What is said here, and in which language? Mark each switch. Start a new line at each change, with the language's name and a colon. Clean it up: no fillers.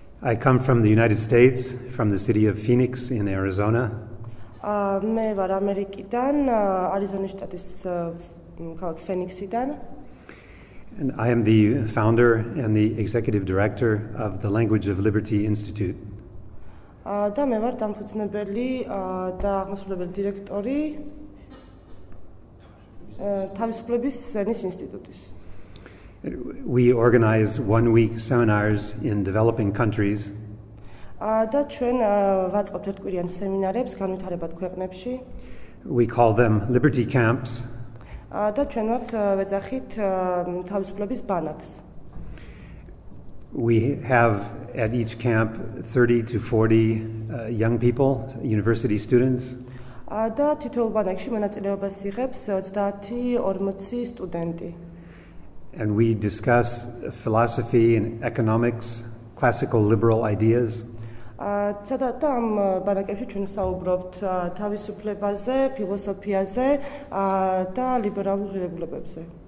English: I come from the United States, from the city of Phoenix in Arizona.
Georgian: მე ვარ ამერიკიდან, არიზონის შტატის ქალაქ ფენიქსიდან.
English: And I am the founder and the executive director of the Language of Liberty Institute.
Georgian: და მე ვარ დამფუძნებელი და აღმასრულებელი დირექტორი თავისუფლების ენის ინსტიტუტის.
English: We organize one-week seminars in developing countries.
Georgian: და ჩვენ ვაწყობთ ერთკვირიან სემინარებს განვითარებად ქვეყნებში.
English: We call them Liberty Camps.
Georgian: და ჩვენ ვეძახით თავისუფლების ბანაკს.
English: We have at each camp 30 to 40 young people, university students.
Georgian: და თითოეულ ბანაკში მონაწილეობას იღებს 30-40 სტუდენტი.
English: And we discuss philosophy and economics, classical liberal ideas.
Georgian: და ამ ბანაკებში ჩვენ საუბრობთ თავისუფლებაზე, ფილოსოფიაზე და ლიბერალურ ღირებულებებზე.